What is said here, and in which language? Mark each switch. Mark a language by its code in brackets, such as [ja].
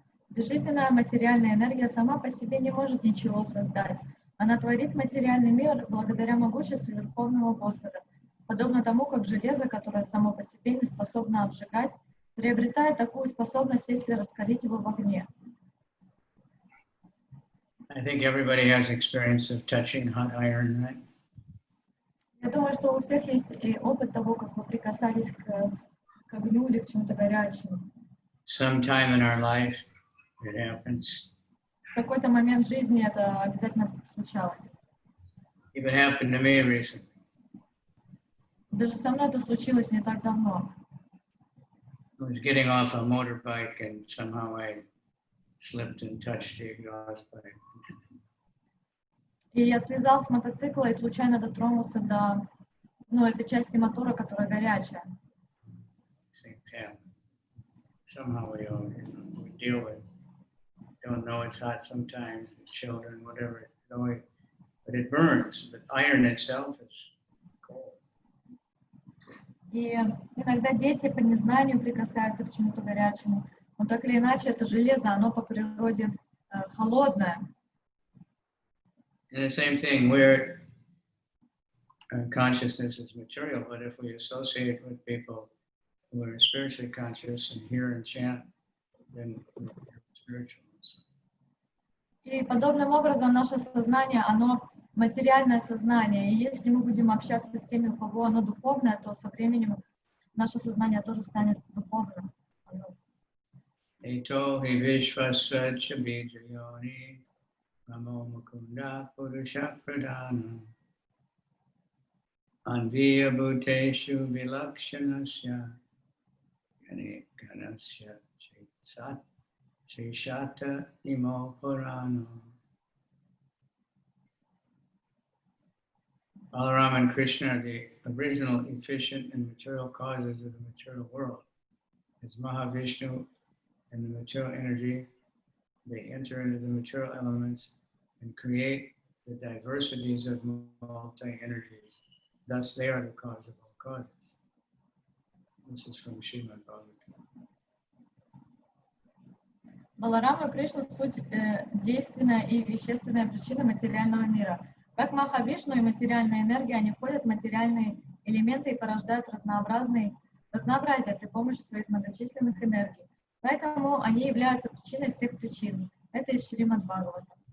[ru] Безжизненная материальная энергия сама по себе не может ничего создать. Она творит материальный мир благодаря могуществу Верховного Господа, подобно тому, как железо, которое само по себе не способно обжигать, приобретает такую способность, если раскалить его в огне. [en] I think everybody has experience of touching hot iron, right? [ru] Я думаю, что у всех есть и опыт того, как вы прикасались к огню или к чему-то горячему. [en] Sometime in our life, it happens. [ru] В какой-то момент жизни это обязательно случалось. [en] It happened to me recently. [ru] Даже со мной это случилось не так давно. [en] I was getting off a motorbike and somehow I slipped and touched the exhaust pipe. [ru] И я слезал с мотоцикла и случайно дотронулся до этой части мотора, которая горячая. [en] Things happen. Somehow we all we deal with it. Don't know it's hot sometimes, children, whatever, but it burns. But iron itself is cold. [ru] И иногда дети по незнанию прикасаются к чему-то горячему. Но так или иначе, это железо, оно по природе холодное. [en] And the same thing, where consciousness is material, but if we associate with people who are spiritually conscious and hear and chant, then we're spiritual. [ru] И подобным образом наше сознание, оно материальное сознание. И если мы будем общаться с теми, у кого оно духовное, то со временем наше сознание тоже станет духовным. [sa] Eto hi vishvasva chabijayoni namo mukunda purusha pradana anviya bhuteshu vilakshanasya yanikanasya chitsat Shishata Imo Purano. [en] Balaram and Krishna are the original efficient and material causes of the material world. As Mahavishnu and the material energy, they enter into the material elements and create the diversities of multi-energies. Thus, they are the cause of all causes. This is from Srimad Bhagavatam. [ru] Баларама и Кришна — суть действенная и вещественная причина материального мира. Как Махавишну и материальная энергия, они входят в материальные элементы и порождают разнообразие при помощи своих многочисленных энергий. Поэтому они являются причиной всех причин. Это из Шримад Бхагавата.